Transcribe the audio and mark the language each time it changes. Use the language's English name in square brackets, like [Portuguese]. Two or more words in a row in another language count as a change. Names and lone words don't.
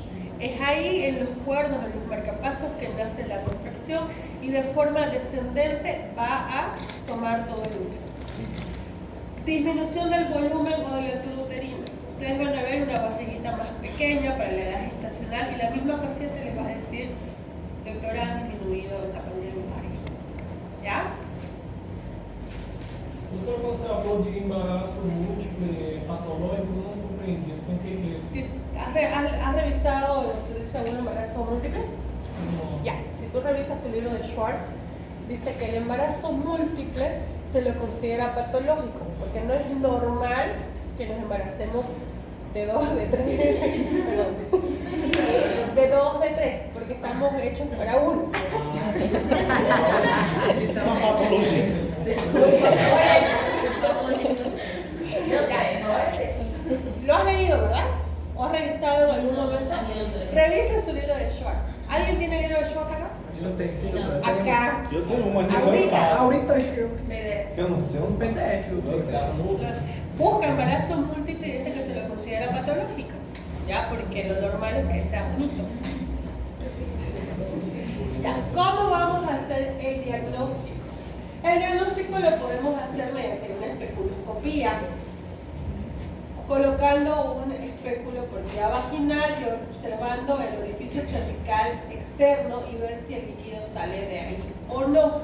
[Spanish] Es ahí en los cuernos, en los marcapasos, que nace la contracción y de forma descendente va a tomar todo el útero. Disminución del volumen o de la altura uterina. Ustedes van a ver una barriguita más pequeña para la edad gestacional y la misma paciente les va a decir, doctora, ha disminuido el tamaño de mi barriga. ¿Ya? [Portuguese] Doutor, quando você falou de embaraço múltiple patológico, não compreendi. Assim, o que é? [Spanish] Si has revisado algún embarazo múltiple, No. ya, si tú revisas tu libro de Schwartz, dice que el embarazo múltiple se lo considera patológico, porque no es normal que nos embaracemos de 2, de 3, perdón, de 2, de 3, porque estamos hechos para uno. [Portuguese] Uma patologia. [Spanish] Lo has leído, ¿verdad? ¿O has revisado en algún momento? Revisa su libro de Schwartz. ¿Alguien tiene el libro de Schwartz acá? [Portuguese] Eu tenho sim, [Spanish] Acá. [Portuguese] Eu tenho uma [Spanish] Ahorita. [Portuguese] Ahorita eu não sei, um PDF. [Spanish] Busca embarazo múltiple y dice que se lo considera patológico, ¿ya? Porque lo normal es que sea un hito. ¿Ya? ¿Cómo vamos a hacer el diagnóstico? El diagnóstico lo podemos hacer mediante una especuloscopía, colocando un espéculo por vía vaginal y observando el orificio cervical externo y ver si el líquido sale de ahí o no.